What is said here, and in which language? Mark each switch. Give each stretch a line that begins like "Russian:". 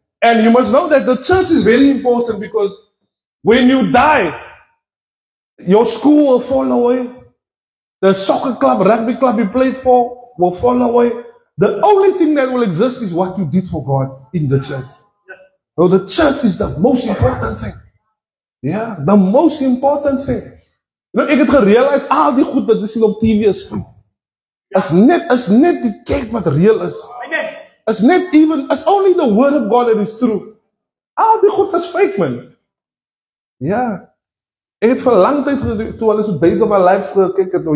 English: And you must know that the church is very important because when you die, your school will fall away. The soccer club, rugby club you played for will fall away. The only thing that will exist is what you did for God in the church. So the church is the most important thing. Yeah, the most important thing. You know,
Afrikaans: ek het gerealiseer al die goed wat jy sien op TV is fake. Is net die kerk wat real is.
English: It's only the word of God that is true.
Afrikaans: Al die goed is fake, man. Ja. Ek het vir lang tyd toe hulle so Days of Our Lives gekyk het.